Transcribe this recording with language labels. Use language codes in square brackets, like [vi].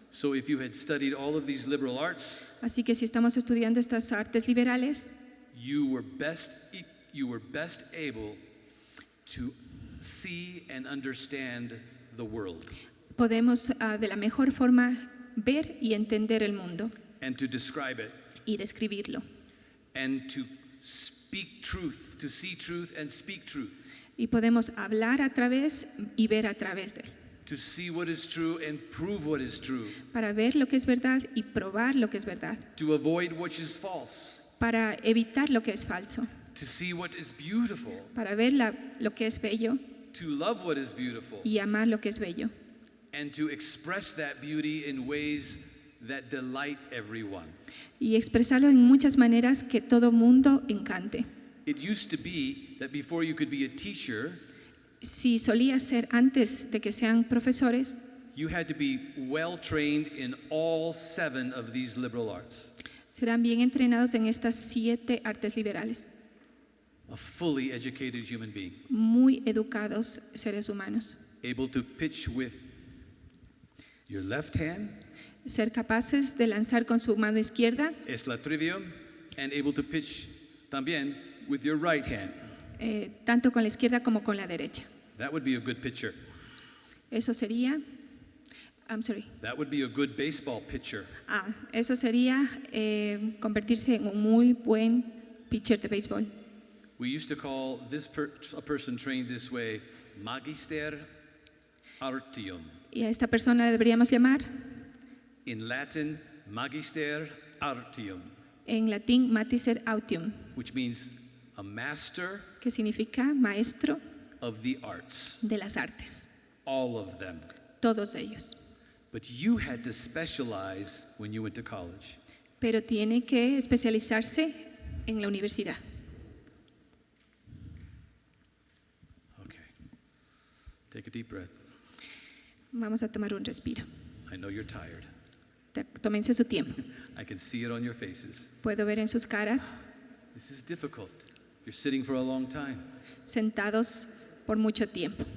[en] So if you had studied all of these liberal arts, [es] Así que si estamos estudiando estas artes liberales, [en] you were best able to see and understand the world [es] podemos de la mejor forma ver y entender el mundo [en] and to describe it [es] y describirlo. [en] and to speak truth, to see truth and speak truth, [es] Y podemos hablar a través y ver a través de él, [en] to see what is true and prove what is true, [es] para ver lo que es verdad y probar lo que es verdad, [en] to avoid what is false, [es] para evitar lo que es falso, [en] to see what is beautiful, [es] para ver lo que es bello [en] to love what is beautiful, [es] y amar lo que es bello, [en] and to express that beauty in ways that delight everyone. [es] y expresarlo en muchas maneras que todo mundo encante. [en] It used to be that before you could be a teacher, [es] Si solía ser antes de que sean profesores, [en] you had to be well trained in all 7 of these liberal arts. [es] serán bien entrenados en estas 7 artes liberales, [en] A fully educated human being, [es] muy educados seres humanos. [en] able to pitch with your left hand, [es] Ser capaces de lanzar con su mano izquierda, es la trivium, [en] and able to pitch [es] también [en] with your right hand. [es] tanto con la izquierda como con la derecha. [en] That would be a good pitcher. [es] Eso sería, [en] That would be a good baseball pitcher. [es] eso sería convertirse en un muy buen pitcher de béisbol. [en] We used to call a person trained this way magister artium. [es] Y a esta persona deberíamos llamar, [en] In Latin, magister artium, [es] en latín, magister autium, [en] which means a master [es] que significa maestro [en] of the arts, [es] de las artes, [en] all of them. [es] todos ellos. [en] But you had to specialize when you went to college. [es] Pero tiene que especializarse en la universidad. [en] Okay. Take a deep breath. [es] Vamos a tomar un respiro. [en] I know you're tired. [es] Tómense su tiempo. [en] I can see it on your faces. [es] Puedo ver en sus caras, [en] This is difficult. You're sitting for a long time. [es] sentados por mucho tiempo.